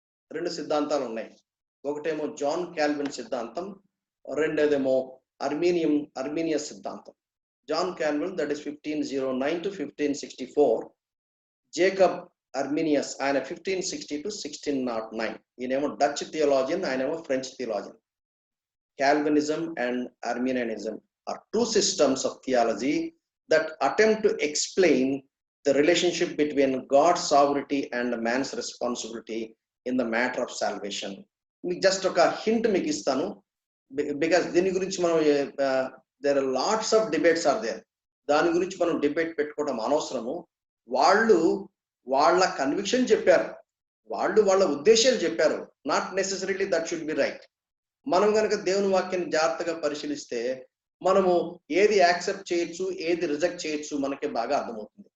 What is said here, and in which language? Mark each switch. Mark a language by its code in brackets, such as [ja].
[te] రెండు సిద్ధాంతాలు ఉన్నాయి. ఒకటేమో జాన్ క్యాల్విన్ సిద్ధాంతం, రెండోదేమో అర్మీనియస్ సిద్ధాంతం. John Calvin, [en] that is [te] 1509 to 1564. Jacob అర్మీనియస్, ఆయన 1560 to 1609. ఈయనేమో డచ్ థియాలజియన్, ఆయనేమో French theologian. [en] Calvinism and Arminianism are two systems of theology that attempt to explain the relationship between God's sovereignty and man's responsibility in the matter of salvation. [te] మీకు just ఒక hint మీకు ఇస్తాను, because దీని గురించి మనం [en] There are lots of debates are there. [te] దాని గురించి మనం డిబేట్ పెట్టుకోవడం అనవసరము. వాళ్ళు వాళ్ళ కన్విక్షన్ చెప్పారు, వాళ్ళు వాళ్ళ ఉద్దేశాలు చెప్పారు. [en] Not necessarily that should be right. [te] మనం కనుక దేవుని వాక్యాన్ని జాగ్రత్తగా పరిశీలిస్తే మనము ఏది యాక్సెప్ట్ చేయొచ్చు, ఏది రిజెక్ట్ చేయొచ్చు మనకి బాగా అర్థమవుతుంది.